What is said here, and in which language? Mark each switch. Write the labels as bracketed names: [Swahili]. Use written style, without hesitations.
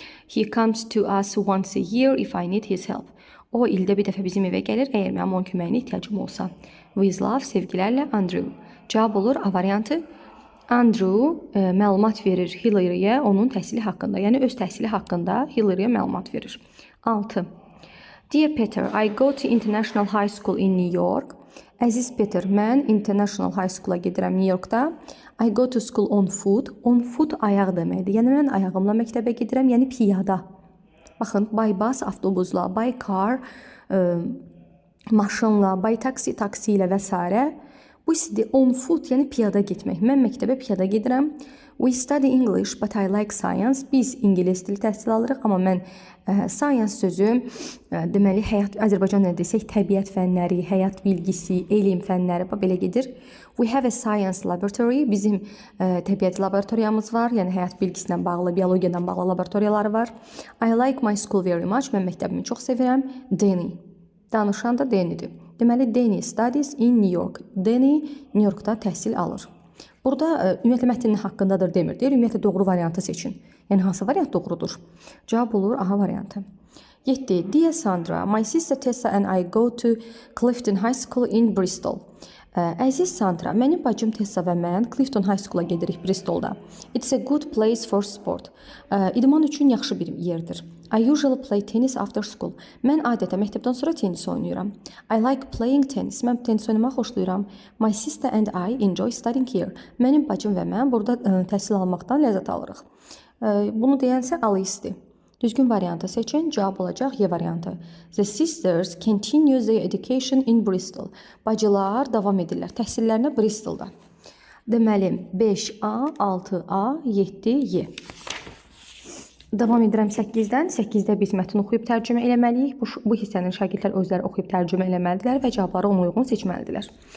[English] He comes to us once a year if I need his help. [Azerbaijani] O ildə bir dəfə bizim evə gəlir, əgər mənim onun köməyinə ehtiyacım olsa. [English] With love, [Azerbaijani] sevgilərlə Andrew. Cavab olur A variantı. Andrew məlumat verir Hillary'yə onun təhsili haqqında, yəni öz təhsili haqqında Hillary'yə məlumat verir. 6. [English] Dear Peter, I go to International High School in New York. [Azerbaijani] Əziz Peter, mən International High School'a gedirəm New Yorkda. [English] I go to school on foot. On foot [Azerbaijani] ayaq deməkdir. Yəni mən ayağımla məktəbə gedirəm, yəni piyada. Baxın, by bus avtobusla, by car maşınla, by taxi taksi ilə və s. Bu isə on foot, yəni piyada getmək. Mən məktəbə piyada gedirəm. [English] We study English, but I like science. [Azerbaijani] Biz ingilis dili təhsil alırıq, amma mən science sözü deməli Azərbaycanla desək təbiət fənləri, həyat bilgisi, elm fənləri belə gedir. [English] We have a science laboratory. [Azerbaijani] Bizim təbiət laboratoriyamız var, yəni həyat bilgisindən bağlı, biologiyadan bağlı laboratoriyaları var. [English] I like my school very much. [Azerbaijani] Mən məktəbimi çox sevirəm. Danny. Danışan da Danny'dir. Deməli, Danny studies in New York. Danny New Yorkda təhsil alır. Burada ümumiyyətlə mətnin haqqındadır demir. Deyir, ümumiyyətlə doğru variantı seçin. Yəni hansı variant doğrudur? Cavab olur A variantı. 7. [English] Dear Sandra, my sister Tessa and I go to Clifton High School in Bristol. [Azerbaijani] Əziz Sandra, mənim bacım Tessa və mən Clifton High School'a gedirik Bristolda. [English] It's a good place for sport. [Azerbaijani] İdman üçün yaxşı bir yerdir. [English] I usually play tennis after school. [Azerbaijani] Mən adətən məktəbdən sonra tennis oynayıram. [English] I like playing tennis. [Azerbaijani] Mən tennis oynamaq xoşlayıram. [English] My sister and I enjoy studying here. [Azerbaijani] Mənim bacım və mən burada təhsil almaqdan ləzzət alırıq. Bunu deyənsə Alice'dir. Düzgün variantı seçin. Cavab olacaq Y variantı. [English] The sisters continue their education in Bristol. [Azerbaijani] Bacılar davam edirlər təhsillərinə Bristolda. Deməli 5A, 6A, 7Y. Davam edirəm 8-dən. 8-də biz mətn oxuyub tərcümə eləməliyik. Bu hissənin şagirdlər özləri oxuyub tərcümə eləməlidirlər və cavabları ona uyğun seçməlidirlər.